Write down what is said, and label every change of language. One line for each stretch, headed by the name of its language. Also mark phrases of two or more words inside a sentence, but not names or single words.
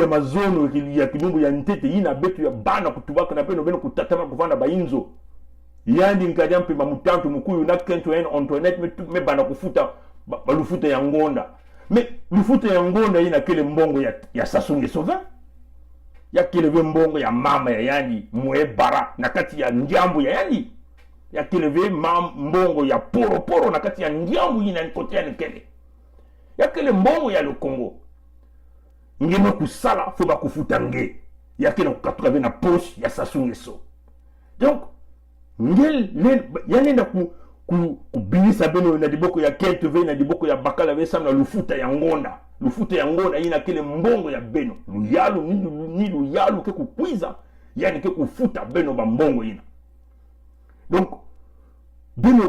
Kituba (Democratic Republic of Congo): mazono ya kilumbu ya ntete ina betu ya bana kutubaka na beno kutatama kuvana bainzo yandi nkadia mpe mamutantu mukuyu na kento en Antoinette me bana kufuta balufuta ya ngonda me lufuta ya ngonda ina kele mbongo ya sasunge sova ya kele ve mbongo ya mama ya yani mwe bara na kati ya njambu ya yani ya kele ve mbongo ya poro na kati ya njambu ina nkotea nikele ya kele mbongo ya le Congo ngeme kusala fo bakufuta nge ya kele kukatuka ve na poche ya sasunge so donc ngel yanenda kubinisa beno na diboko ya kento ve na diboko ya bakala ve samna lufuta ya ngonda ina kele mbongo ya beno luyalu ni luyalu ke kukwiza yani ke kufuta beno ba mbongo ina donc beno